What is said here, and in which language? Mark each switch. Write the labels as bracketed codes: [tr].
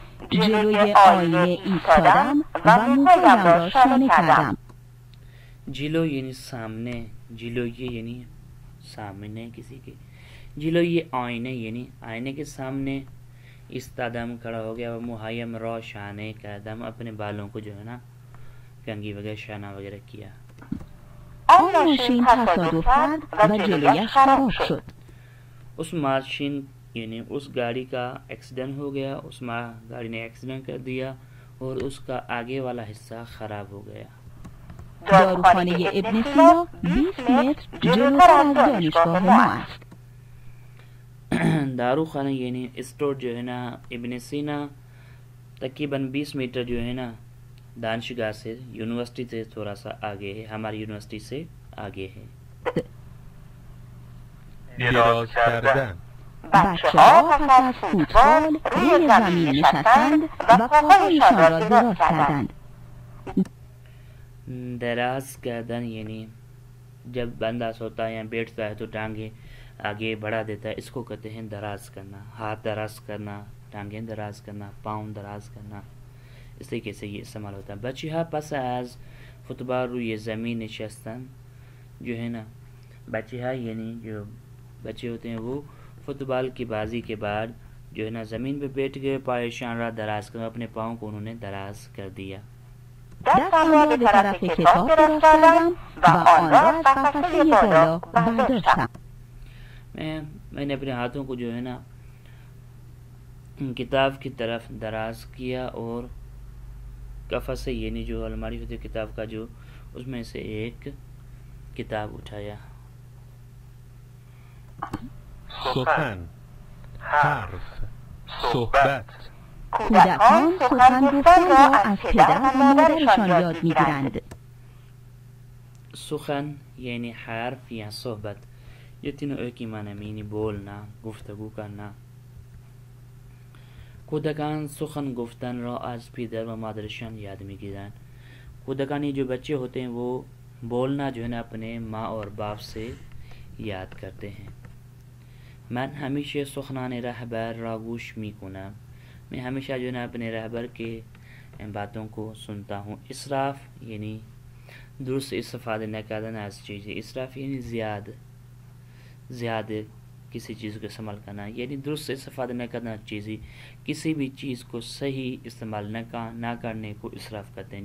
[fa] جلوی آینه ایستادم و موهایم را شانه کردم. [ur] جلو یعنی سامنے، جلو یہ یعنی سامنے کسی کے، جلو یہ آئینے یعنی آئینے کے سامنے استادم کھڑا ہو گیا. وہ [fa] مہایم را شانے کردم، [ur] اپنے بالوں کو جو ہے نا کنگھی وغیرہ شانہ وغیرہ کیا. [fa] آن ماشین تصادف کرد و جلویش خراب شد. [ur] اس ماشین یعنی اس گاڑی کا ایکسیڈنٹ ہو گیا، اس گاڑی نے ایکسیڈنٹ کر دیا اور اس کا آگے والا حصہ خراب ہو گیا. [fa] داروخانه ابن سینا 20 متر جلوتر از دانشگاه ما است. [ur] داروخانہ یعنی اسٹور جو ہے نا ابن سینا تقریباً 20 میٹر جو ہے نا دانشگاہ سے، یونیورسٹی سے تھوڑا سا آگے ہے، ہماری یونیورسٹی سے آگے ہے. [fa] دراز کردن. بچه‌ها پس از فوتبال روی زمین نشستند و پاهایشان را دراز کردند. [ur] دراز کردن یعنی جب بندہ سوتا ہے یا بیٹھتا ہے تو ٹانگیں آگے بڑھا دیتا ہے، اس کو کہتے ہیں دراز کرنا. ہاتھ دراز کرنا، ٹانگیں دراز کرنا، پاؤں دراز کرنا، اس طریقے سے یہ استعمال ہوتا ہے. [fa] بچہ پس از فوتبال روی زمین نشستن [ur] جو ہے نا، بچہ یعنی جو بچے ہوتے ہیں وہ فوتبال کی بازی کے بعد جو ہے نا زمین پہ بیٹھ گئے، [fa] پایشان را دراز کر، [ur] اپنے پاؤں کو انہوں نے دراز کر دیا. [fa] دستم را به طرف کتاب دراز کردم و آن را از قفسه بالا برداشتم. [ur] میں نے اپنے ہاتھوں کو جو ہے نا کتاب کی طرف دراز کیا اور قفسے یعنی جو الماری ہوتی ہے کتاب کا، جو اس میں سے ایک کتاب اٹھایا. [fa] سخن، حرف، صحبت. کودکان سخن گفتن را از پدر و مادرشان یاد می‌گیرند. [ur] سخن یعنی حرف یا صحبت، یہ تینوں ایک ہی معنی میں، یعنی بولنا، گفتگو کرنا. [fa] کودکان سخن گفتن را از پدر و مادرشان یاد می‌گیرند. [ur] کودکان یہ جو بچے ہوتے ہیں وہ بولنا جو ہے نا اپنے ماں اور باپ سے یاد کرتے ہیں. [fa] من ہمیشه سخنان رهبر را گوش میکنم. [ur] میں ہمیشہ جو ہے نا اپنے رہبر کے باتوں کو سنتا ہوں. [fa] اسراف یعنی درست استفادہ نہ کردن از چیزیں، اسراف یعنی زیاد [ur] زیادہ کسی چیز کو استعمال کرنا، یعنی درست استفادہ نہ کرنا چیزی، کسی بھی چیز کو صحیح استعمال نہ کرنے کو اسراف کہتے ہیں.